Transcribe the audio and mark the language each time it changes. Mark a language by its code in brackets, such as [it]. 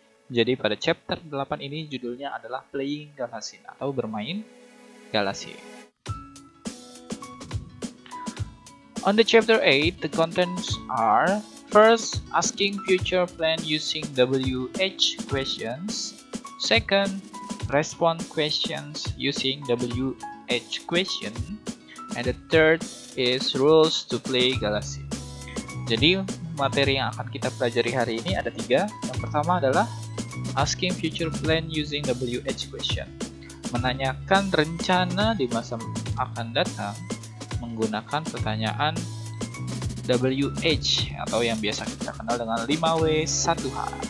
[id] Jadi pada chapter 8 ini judulnya adalah Playing Galasin atau bermain Galasin. [en] On the chapter 8 the contents are: first, asking future plan using WH questions. Second, respond questions using WH question. And the third is rules to play Galasin. [id] Jadi materi yang akan kita pelajari hari ini ada 3. Yang pertama adalah [en] asking future plan using WH question, [id] menanyakan rencana di masa akan datang menggunakan pertanyaan WH atau yang biasa kita kenal dengan 5W1H.